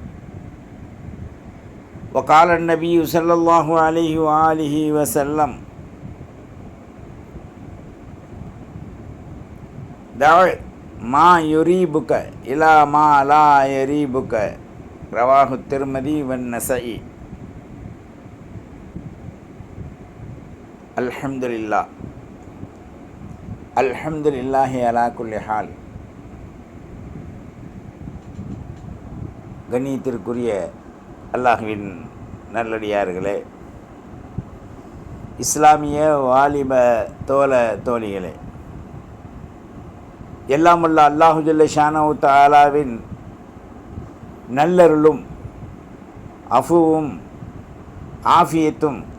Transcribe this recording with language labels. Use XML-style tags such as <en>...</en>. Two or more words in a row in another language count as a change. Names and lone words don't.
<ar>وقال النبي صلى الله عليه وآله وسلم دع ما يريبك إلى ما لا يريبك. رواه الترمذي والنسائي. الحمد لله الحمد لله على كل حال.</ar> <ta>கண்ணியத்திற்குரிய அல்லாஹ்வின் நல்லடியார்களே, இஸ்லாமிய வாலிப தோழ தோழிகளே, எல்லாம் உள்ள அல்லாஹு</ta> <ar>جل شأنه</ar> <ta>தஆலாவின் நல்லருளும் அஃபுவும் ஆஃபியத்தும்</ta>